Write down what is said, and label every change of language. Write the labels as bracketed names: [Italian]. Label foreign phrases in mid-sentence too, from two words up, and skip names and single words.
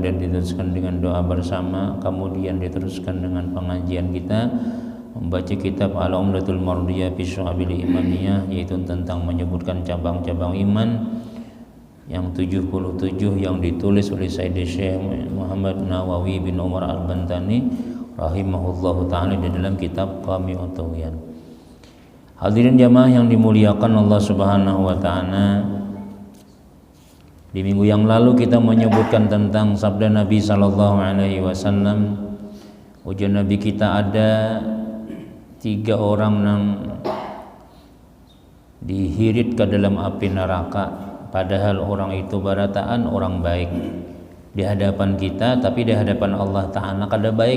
[Indonesian] dan diteruskan dengan doa bersama, kemudian diteruskan dengan pengajian kita membaca kitab Al-Umdatul Mardiyah fi Syu'abil Imaniyah, yaitu tentang menyebutkan cabang-cabang iman yang 77 yang ditulis oleh Sayyid Syekh Muhammad Nawawi bin Umar Al-Bantani [Arabic] رحمه الله تعالى [Indonesian] di dalam kitab Qami'ut Tughyan. Hadirin jamaah yang dimuliakan Allah [Arabic] سبحانه وتعالى, [Indonesian] di minggu yang lalu kita menyebutkan tentang sabda Nabi [Arabic] صلى الله عليه وسلم. [Indonesian] Ujian Nabi kita ada 3 orang yang dihirit ke dalam api neraka, padahal orang itu barataan orang baik di hadapan kita, tapi di hadapan Allah Ta'ala kada baik.